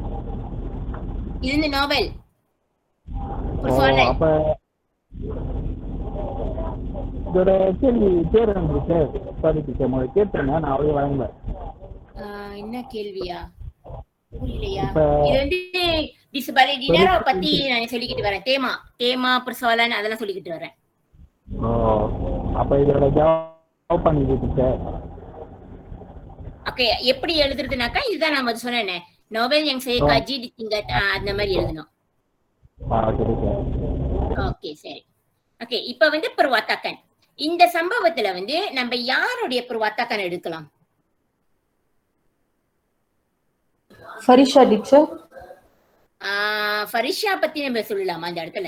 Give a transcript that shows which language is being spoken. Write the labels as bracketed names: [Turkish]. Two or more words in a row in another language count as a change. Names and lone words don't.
[Tamil] இது இந்த நாவல். அப்ப இதோட கேள்வி பேர் என்ன டீச்சர்? சாரி டீச்சர், முதல்ல கேட்டுருங்க, நான் அப்படியே வழங்கல. என்ன கேள்வியா? புரியலையா? இப்ப இது வந்து di sebalik dinara பத்தி நான் சொல்லிக்கிட்டு வரேன். தேமா persoalan அதெல்லாம் சொல்லிக்கிட்டு வரேன். அப்ப இதோட ஜவாப் பண்ணிட்டு டீச்சர். ஓகே, எப்படி எழுதுறதுனாக்கா இதுதான் நான் முதல்ல சொன்னேனே, நோபல் [Malay] yang saya kaji di tingkat [Tamil] அந்த மாதிரி எழுதணும். ஓகே டீச்சர். ஓகே சரி. ஓகே, இப்ப வந்து perwatakan. இந்த சம்பவத்துல வந்து நம்ம யாருடைய perwatakan எடுக்கலாம்? ஃபரிஷா டீச்சர். ஃபரிஷா பத்தி நம்ம சொல்லலாமா அந்த இடத்துல?